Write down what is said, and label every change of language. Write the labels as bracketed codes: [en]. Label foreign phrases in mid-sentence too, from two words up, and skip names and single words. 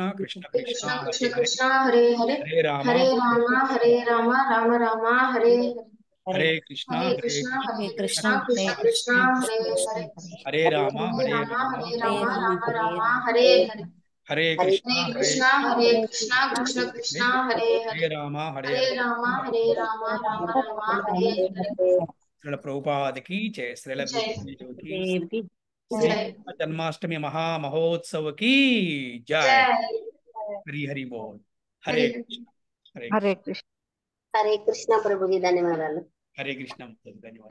[sa] కృష్ణ కృష్ణ కృష్ణ హరే కృష్ణ హరే హరే, హరే రామ హరే రామ హరే రామ, రామ రామ హరే హరే. హరే కృష్ణ హరే హరే కృష్ణ హరే హరే కృష్ణ, కృష్ణ కృష్ణ హరే కృష్ణ కృష్ణ హరే కృష్ణ హరే, హరే హరే రామ హరే రామ హరే రామ, రామ రామ హరే హరే. హరే కృష్ణ హరే హరే కృష్ణ హరే కృష్ణ, కృష్ణ కృష్ణ హరే హరే, హరే రామ హరే రామ హరే రామ, రామ రామ హరే హరే. [hi] श्रील प्रभुपादकी जय श्रील జై గురుదేవుకి దేవికి శ్రీ జై जन्माष्टमी महामहोत्सवकी जय. జై. హరి హరి బోల్. హరే [sa] హరే కృష్ణ హరే హరే కృష్ణ కృష్ణ. హరే కృష్ణ [te] ప్రభుజీ, ధన్యవాదాలు. [sa] హరే కృష్ణ [te] ధన్యవాదాలు.